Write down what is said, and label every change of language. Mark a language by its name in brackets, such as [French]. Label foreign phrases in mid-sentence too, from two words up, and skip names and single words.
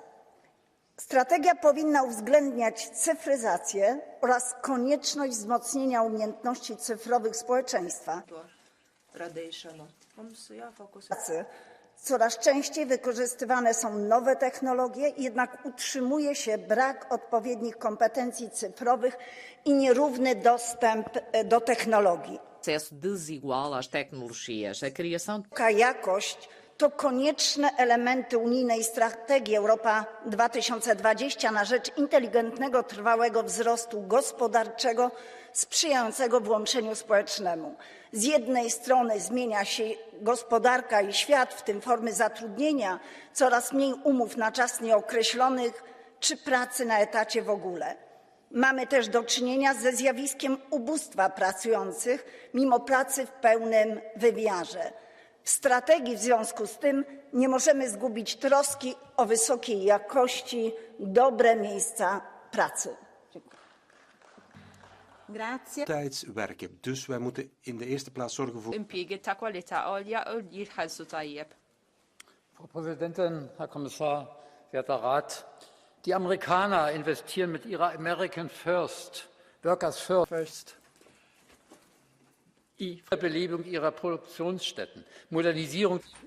[Polish] Strategia powinna uwzględniać cyfryzację oraz konieczność wzmocnienia umiejętności cyfrowych społeczeństwa. Coraz częściej wykorzystywane są nowe technologie, jednak utrzymuje się brak odpowiednich kompetencji cyfrowych i nierówny dostęp do technologii. [Portuguese] Acesso desigual às tecnologias, a criação. [Polish] Jakość to konieczne elementy unijnej strategii Europa 2020 na rzecz inteligentnego, trwałego wzrostu gospodarczego sprzyjającego włączeniu społecznemu. Z jednej strony zmienia się gospodarka i świat, w tym formy zatrudnienia, coraz mniej umów na czas nieokreślony czy pracy na etacie w ogóle. Mamy też do czynienia ze zjawiskiem ubóstwa pracujących mimo pracy w pełnym wymiarze. W strategii w związku z tym nie możemy zgubić troski o wysokiej jakości, dobre miejsca pracy. [Italian] Grazie. [Dutch] Werken. Dus wij moeten in de eerste plaats zorgen voor. [German] Frau Präsidentin, Herr Kommissar, werter Rat! Die Amerikaner investieren mit ihrer [English] American First, Workers First, [German] die Belebung ihrer Produktionsstätten, Modernisierung.